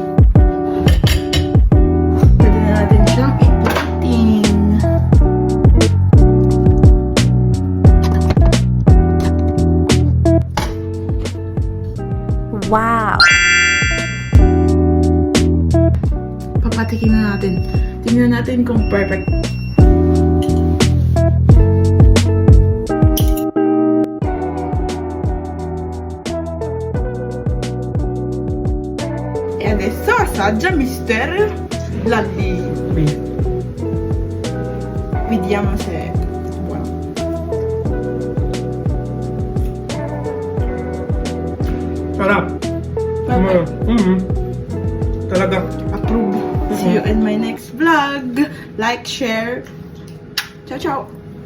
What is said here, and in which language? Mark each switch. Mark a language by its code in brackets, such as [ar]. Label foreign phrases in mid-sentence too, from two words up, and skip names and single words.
[tl] Pwede na natin siyang i-plating. Wow! Papatikin na natin. Tingnan natin kung perfect. [it] E adesso assaggia Mister Lalli. Vediamo se è buono. [tl] Sarap. Perfect. Talaga. Approve. [en] See you in my next vlog. Like, share. [it] Ciao, ciao.